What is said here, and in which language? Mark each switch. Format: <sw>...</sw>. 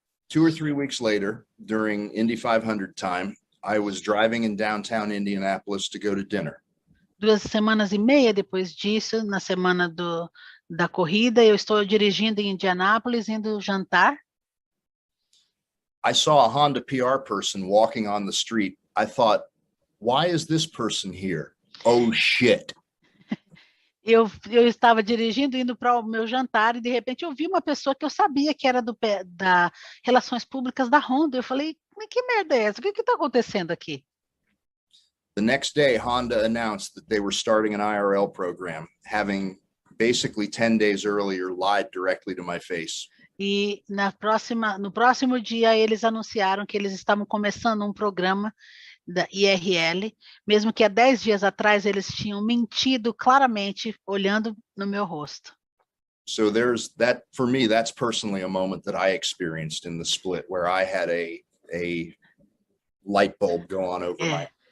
<en>2 or 3 weeks later, during Indy 500 time, I was driving in downtown Indianapolis to go to dinner.</en> <pt>2 semanas e meia depois disso, na semana da corrida, eu estou dirigindo em Indianápolis, indo jantar.</pt> <en>I saw a Honda PR person walking on the street. I thought, why is this person here? Oh, shit.</en> <pt>Eu estava dirigindo, indo para o meu jantar, e de repente eu vi uma pessoa que eu sabia que era da Relações Públicas da Honda. Eu falei, mas que merda é essa? O que está acontecendo aqui?</pt> <en>The next day, Honda announced that they were starting an IRL program, having basically 10 days earlier lied directly to my face.</en> <pt>E no próximo dia eles anunciaram que eles estavam começando um programa da IRL, mesmo que há 10 dias atrás eles tinham mentido claramente olhando no meu rosto.</pt> <en>So there's that, for me, that's personally a moment that I experienced in the split where I had a light bulb go on over my.</en>